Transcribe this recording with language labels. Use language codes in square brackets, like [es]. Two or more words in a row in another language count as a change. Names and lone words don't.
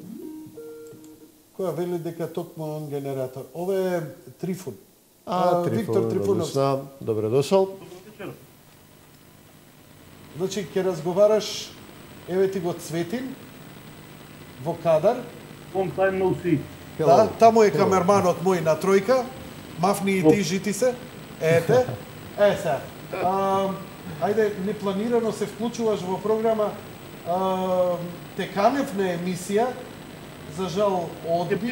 [mk] Која вели дека токму он генератор. Ова е Трифун. Виктор Трифунов. Добре дошол. Значи, ќе разговараш, еве ти го Цветин, во кадар. [en] Long time no see. [mk] Да, таму е камерманот мој на тројка. Мафни и ти, жити се. Ете. Се. Ајде, непланирано се вклучуваш во програма. Те канев на емисија. За жал, одби.